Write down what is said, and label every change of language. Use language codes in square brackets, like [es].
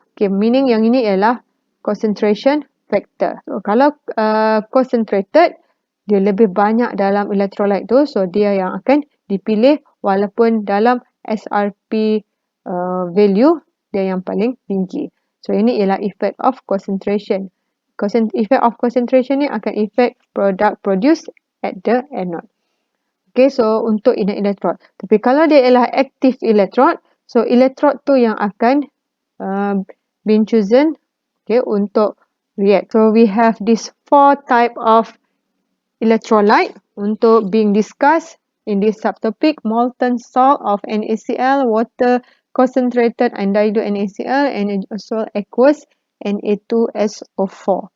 [ms] Okay, meaning yang ini ialah concentration factor. So, kalau concentrated, dia lebih banyak dalam electrolyte tu, so dia yang akan dipilih walaupun dalam SRP value, dia yang paling tinggi. So, ini ialah effect of concentration. Effect of concentration ni akan effect product produced at the anode. Okay, so untuk inert electrode. Tapi kalau dia ialah active electrode, so electrode tu yang akan being chosen, okay, untuk react. [en] So we have these 4 type of electrolyte untuk being discussed in this subtopic: molten salt of NaCl, water, concentrated and dilute NaCl, and also aqueous Na2SO4.